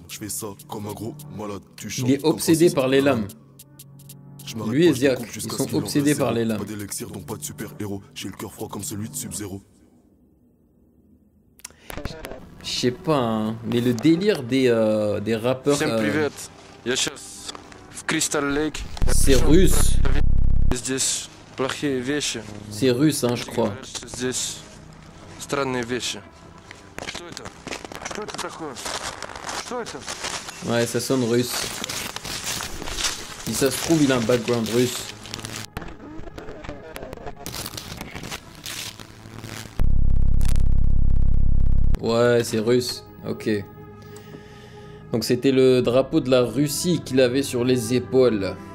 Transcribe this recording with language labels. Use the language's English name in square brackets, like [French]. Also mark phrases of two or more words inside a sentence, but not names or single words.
[French] Je fais ça comme un gros malade. Tu chantes. Il est obsédé par les lames. Lui et Ziak, ils sont obsédés par les lames. Pas d'élixir donc pas de super héros. J'ai le cœur froid comme celui de Sub-Zero. Je sais pas, hein, mais le délire des rappeurs. [Russian] Всем привет. Я сейчас в Crystal Lake. [French] C'est russe. [Russian] Здесь плохие вещи. [French] C'est russe, hein, je crois. [Russian] Здесь странные вещи. Что это? Что это такое? Что это? [French] Ouais, ça sonne russe. Si ça se trouve, il a un background russe. Ouais, c'est russe. Ok. Donc c'était le drapeau de la Russie qu'il avait sur les épaules.